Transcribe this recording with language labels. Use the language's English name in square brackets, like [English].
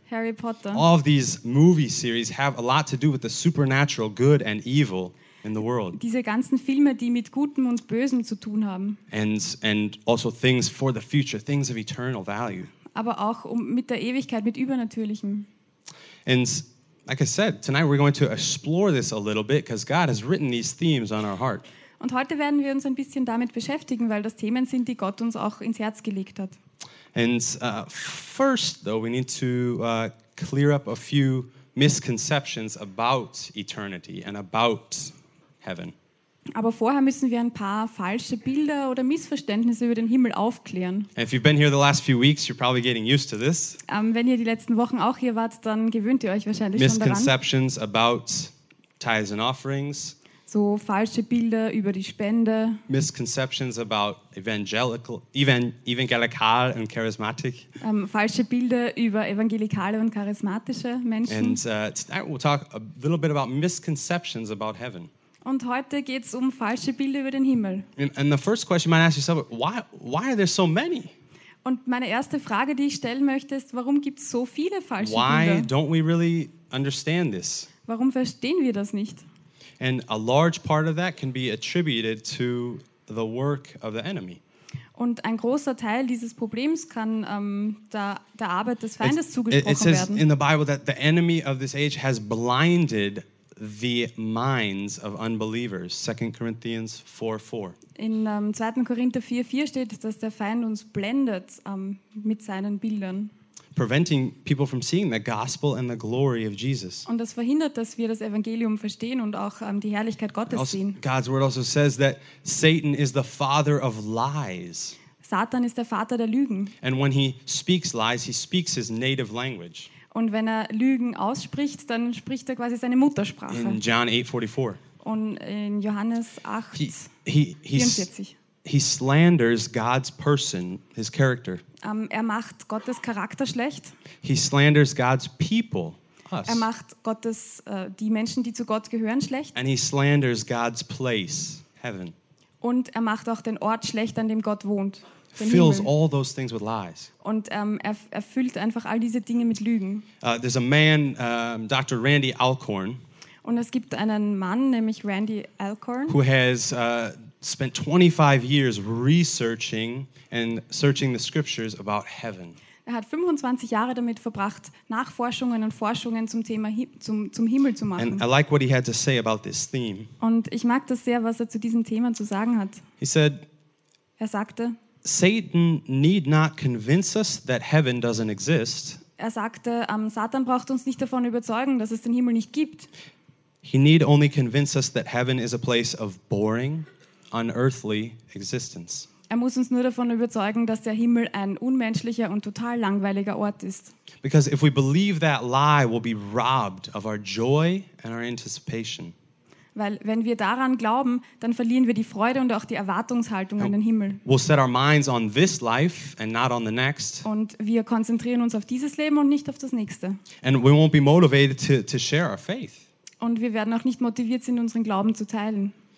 [English] All of these movie series have a lot to do with the supernatural good and evil in the world. [German] Diese ganzen Filme, die mit Gutem und Bösem zu tun haben. [English] And also things for the future, things of eternal value. [German] Aber auch mit der Ewigkeit, mit Übernatürlichem. [English] And like I said, tonight we're going to explore this a little bit because God has written these themes on our heart. [German] Und heute werden wir uns ein bisschen damit beschäftigen, weil das Themen sind, die Gott uns auch ins Herz gelegt hat. [English] And first though, we need to clear up a few misconceptions about eternity and about heaven. [German] Aber vorher müssen wir ein paar falsche Bilder oder Missverständnisse über den Himmel aufklären. [English] If you've been here the last few weeks, you're probably getting used to this. [German] Wenn ihr die letzten Wochen auch hier wart, dann gewöhnt ihr euch wahrscheinlich schon daran. [English] Misconceptions about tithes and offerings. [German] So falsche Bilder über die Spende. [English] Misconceptions about evangelical and charismatic. [German] Falsche Bilder über evangelikale und charismatische Menschen. [English] And tonight we'll talk a little bit about misconceptions about heaven. [German] Und heute geht's falsche Bilder über den Himmel. [English] And the first question you might ask yourself, why are there so many? [German] Und meine erste Frage, die ich stellen möchte, ist, warum gibt's so viele falsche [English] why [German] Bilder? [English] Why don't we really understand this? [German] Warum verstehen wir das nicht? [English] And a large part of that can be attributed to the work of the enemy. [German] Und ein großer Teil dieses Problems kann der Arbeit des Feindes zugesprochen werden. [English] It says in the Bible that the enemy of this age has blinded the minds of unbelievers. 2 Corinthians 4:4. [German] In 2. Korinther 4:4 steht, dass der Feind uns blendet mit seinen Bildern. [English] Preventing people from seeing the gospel and the glory of Jesus. [German] Und das verhindert, dass wir das Evangelium verstehen und auch die Herrlichkeit Gottes sehen. [English] God's word also says that Satan is the father of lies. [German] Satan ist der Vater der Lügen. [English] And when he speaks lies, he speaks his native language. [German] Und wenn er Lügen ausspricht, dann spricht er quasi seine Muttersprache. [English] In John 8:44. [German] Und in Johannes 8, [English] he slanders God's person, his character. [German] Er macht Gottes Charakter schlecht. [English] He slanders God's people, us. [German] Er macht Gottes die Menschen, die zu Gott gehören, schlecht. [English] And he slanders God's place, heaven. [German] Und er macht auch den Ort schlecht, an dem Gott wohnt. [English] Fills all those things with lies. [German] Und erfüllt einfach all diese Dinge mit Lügen. [English] There's a man, Dr. Randy Alcorn. [German] Und es gibt einen Mann, nämlich Randy Alcorn, [English] who has spent 25 years researching and searching the scriptures about heaven. [German] Er hat 25 Jahre damit verbracht, Nachforschungen und Forschungen zum Thema zum Himmel zu machen. [English] And I like what he had to say about this theme. [German] Und ich mag das sehr, was er zu diesem Thema zu sagen hat. [English] He said, [German] er sagte, [English] Satan need not convince us that heaven doesn't exist. [German] Er sagte, Satan braucht uns nicht davon überzeugen, dass es den Himmel nicht gibt. [English] He need only convince us that heaven is a place of boring, unearthly existence. [German] Er muss uns nur davon überzeugen, dass der Himmel ein unmenschlicher und total langweiliger Ort ist. [English] Because if we believe that lie, we'll be robbed of our joy and our anticipation. [German] Weil wenn wir daran glauben, dann verlieren wir die Freude und auch die Erwartungshaltung an den Himmel. [English] We'll set our minds on this life and not on the next. [German] Und wir konzentrieren uns auf dieses Leben und nicht auf das nächste. [English] And we won't be motivated to share our faith. [German] Und wir werden auch nicht motiviert sind, unseren Glauben zu teilen.